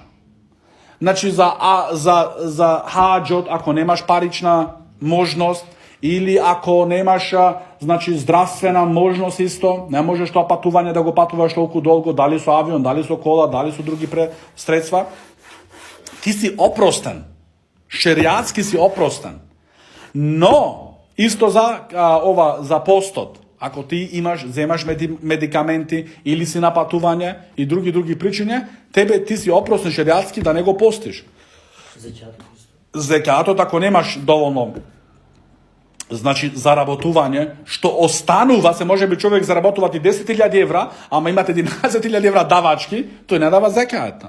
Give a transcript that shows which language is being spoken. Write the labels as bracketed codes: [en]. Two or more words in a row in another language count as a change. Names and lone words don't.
[mk] Значи, за хаџот, ако немаш парична можност, или ако немаш, значи, здравствена можност исто, не можеш тоа патување да го патуваш толку долго, дали со авион, дали со кола, дали со други средства, ти си опростен. Шеријатски си опростен. Но, Isto za postot. Ako ti zemaš medikaменти или си на патување и други причини, ти си опростен шеријатски да не го постиш. Зекатот, ако немаш доволно значи заработување, што останува, се може би човек заработувати 10.000 евра, ама имате 11.000 евра давачки, тој не дава зеката.